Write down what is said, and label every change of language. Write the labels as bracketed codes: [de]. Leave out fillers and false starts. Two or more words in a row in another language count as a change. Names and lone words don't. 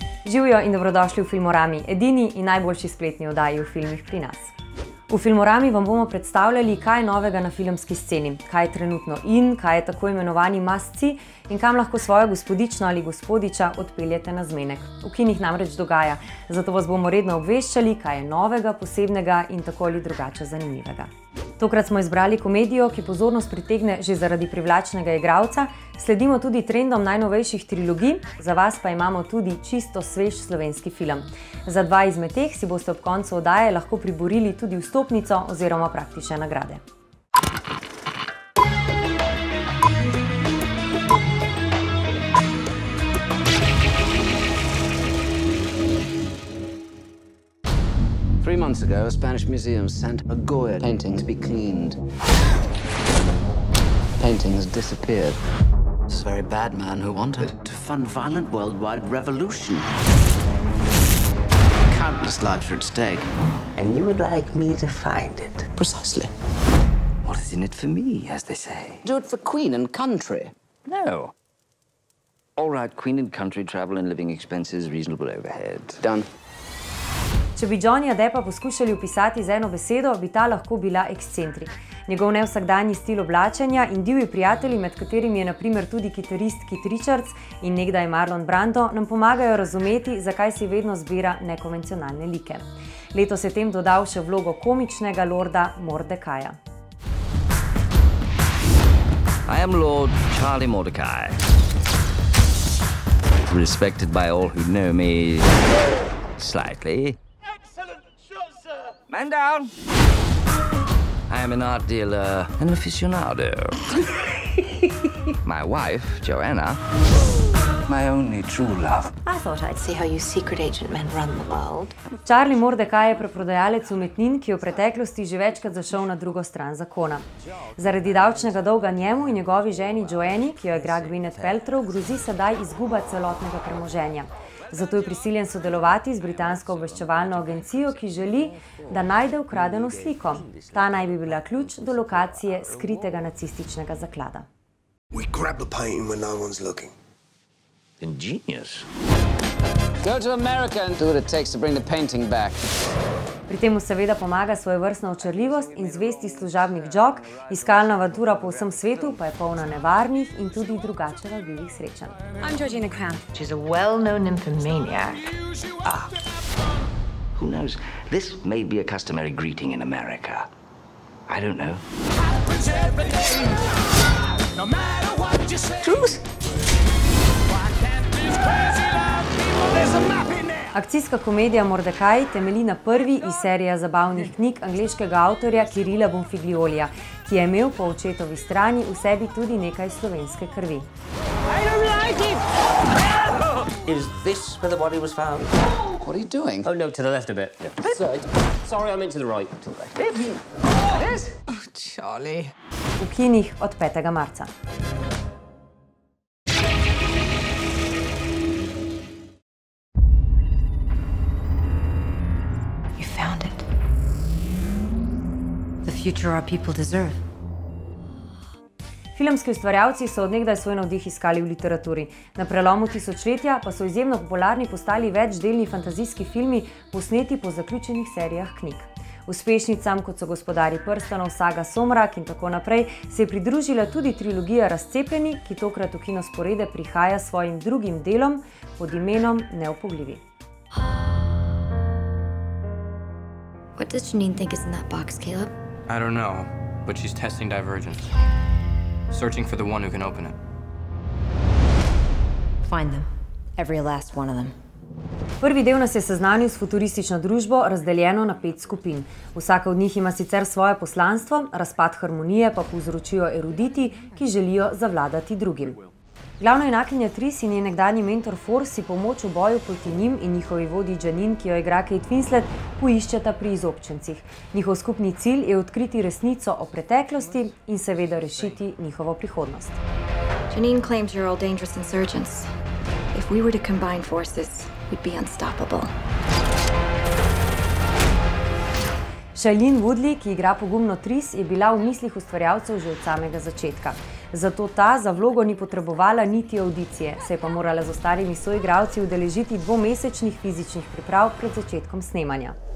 [sl] Živjo in dobrodošli v Filmorami, edini in najboljši spletni oddaji v filmih pri nas. V Filmorami vam bomo predstavljali, kaj je novega na filmski sceni, kaj je trenutno in, kaj je tako imenovani must-see in kam lahko svojo gospodično ali gospodiča odpeljete na zmenek. V kinih namreč dogaja, zato vas bomo redno obveščali, kaj je novega, posebnega in tako ali drugače zanimivega. Tokrat smo izbrali komedijo, ki pozornost pritegne že zaradi privlačnega igralca, sledimo tudi trendom najnovejših trilogij, za vas pa imamo tudi čisto svež slovenski film. Za dva izmed teh si boste ob koncu oddaje lahko priborili tudi vstopnico oziroma praktične nagrade. [en] Three months ago, a Spanish museum sent a Goya painting to be cleaned. The painting has disappeared. This very bad man who wanted to fund violent worldwide revolution. Countless lives are at stake. And you would like me to find it? Precisely. What is in it for me, as they say? Do it for Queen and country. No. All right, Queen and country, travel and living expenses, reasonable overhead. Done. [sl] Če bi Johnnyja Deppa poskušali opisati z eno besedo, bi ta lahko bila ekscentrik. Njegov nevsakdanji stil oblačenja in divji prijatelji, med katerimi je na primer tudi kitarist Keith Richards in nekdaj Marlon Brando, nam pomagajo razumeti, zakaj si vedno zbira nekonvencionalne like. Letos je tem dodal še vlogo komičnega lorda Mordekaja. [en] I am Lord Charlie Mordecai. Respected by all who know me slightly. Man down! I am an art dealer, an aficionado. My wife, Joanna, My only true love. I thought I'd see how you secret agent men run the world. [sl] Charlie Mordecai je preprodajalec umetnin, ki je v preteklosti že večkrat zašel na drugo stran zakona. Zaradi davčnega dolga njemu in njegovi ženi Joanni, ki jo igra Gwyneth Paltrow, grozi sedaj izguba celotnega premoženja. Zato je prisiljen sodelovati z britansko obveščevalno agencijo, ki želi, da najde ukradeno sliko. Ta naj bi bila ključ do lokacije skritega nacističnega zaklada. [en] We grab the painting when no one's looking. ingenious. Go to America and do what it takes to bring the painting back. [sl] Pri tem mu seveda pomaga svojevrstna očarljivost in zvesti služabnik Jock, iskalna avantura po vsem svetu pa je polna nevarnih in tudi drugače vabljivih srečanj. [en] I'm Georgina Cramp. She's a well-known nymphomaniac. Who knows? This may be a customary greeting in America. I don't know. Truth? [sl] Akcijska komedija Mordecai temelji na prvi iz serije zabavnih knjig angleškega avtorja Kirila Bonfigliolija, ki je imel po očetovi strani v sebi tudi nekaj slovenske krvi. [en] Is this where the body was found? What are you doing? Oh, no, to the left a bit. Sorry, I meant to the right. Yes? Oh, Charlie. [sl] V kinih od 5. marca. [en] Found it. The future our people deserve. [sl] Filmski ustvarjalci so od nekdaj svoj navdih iskali v literaturi. Na prelomu tisočletja pa so izjemno popularni postali večdelni fantazijski filmi, posneti po zaključenih serijah knjig. Uspešnicam, kot so Gospodarji prstanov, saga Somrak in tako naprej, se je pridružila tudi trilogija Razcepljeni, ki tokrat v kinosporede prihaja s svojim drugim delom pod imenom Neupogljivi. [en] What does Janine think is in that box, Caleb? I don't know, but she's testing divergence. Searching for the one who can open it. Find them. Every last one of them. [sl] Prvi del nas je seznanil s futuristično družbo, razdeljeno na 5 skupin. Vsaka od njih ima sicer svoje poslanstvo, razpad harmonije pa povzročijo eruditi, ki želijo zavladati drugim. Glavna junakinja Tris in njen nekdanji mentor Force si pomoč v boju proti njim in njihovi vodji Janine, ki jo igra Kate Winslet, poiščeta pri izobčencih. Njihov skupni cilj je odkriti resnico o preteklosti in seveda rešiti njihovo prihodnost. [en] Janine claims you're all dangerous insurgents. If we were to combine forces, we'd be unstoppable. [sl] Shailene Woodley, ki igra pogumno Tris, je bila v mislih ustvarjalcev že od samega začetka. Zato ta za vlogo ni potrebovala niti avdicije, se je pa morala z ostalimi soigralci udeležiti 2-mesečnih fizičnih priprav pred začetkom snemanja.